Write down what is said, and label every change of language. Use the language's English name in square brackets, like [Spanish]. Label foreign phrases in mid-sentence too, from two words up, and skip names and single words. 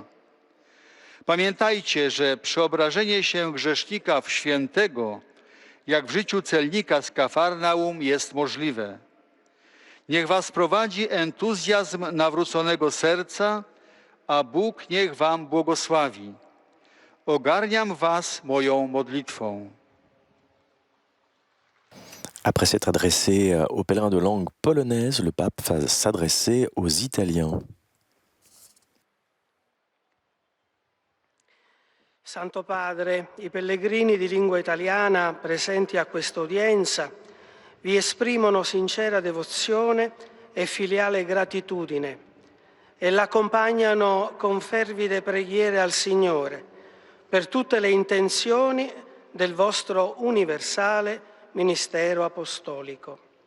[Polish] Pamiętajcie, że przeobrażenie się grzesznika w świętego, jak w życiu celnika z Kafarnaum, jest możliwe. Niech was prowadzi entuzjazm nawróconego serca, a Bóg niech wam błogosławi. Ogarniam was moją modlitwą. [French] Après s'être adressé aux pèlerins de langue polonaise, le pape va s'adresser aux Italiens. [Italian] Santo Padre, i pellegrini di lingua italiana presenti a questa udienza vi esprimono sincera devozione e filiale gratitudine e l'accompagnano con fervide preghiere al Signore per tutte le intenzioni del vostro universale ministero apostolico.